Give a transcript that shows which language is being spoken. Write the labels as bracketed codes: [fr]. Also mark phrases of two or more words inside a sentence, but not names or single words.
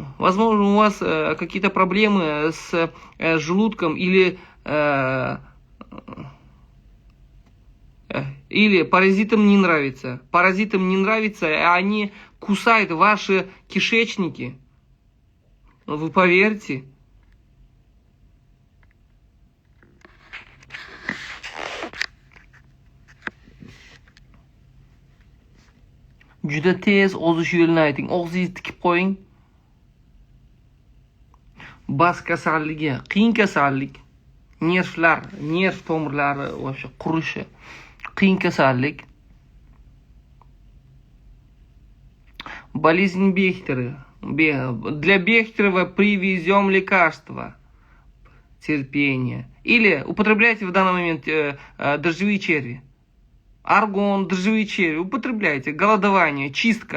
[ru] Возможно, у вас какие-то проблемы с желудком или паразитам не нравится. Паразитам не нравится, они кусают ваши кишечники. Вы поверьте. [uz] Juda tez ozish yo'lini ayting. Og'zingizni tikib qo'ying. Bas kasalligi, qiyin kasallik. Nerv tomirlari вообще qurishi. Qiyin kasallik. [ru] Болезнь Бехтера. Для Бехтерова привезем лекарства. Терпение. Или употребляйте в данный момент дрожжевые черви. Аргон, дрожжевые черви. Употребляйте. Голодование, чистка.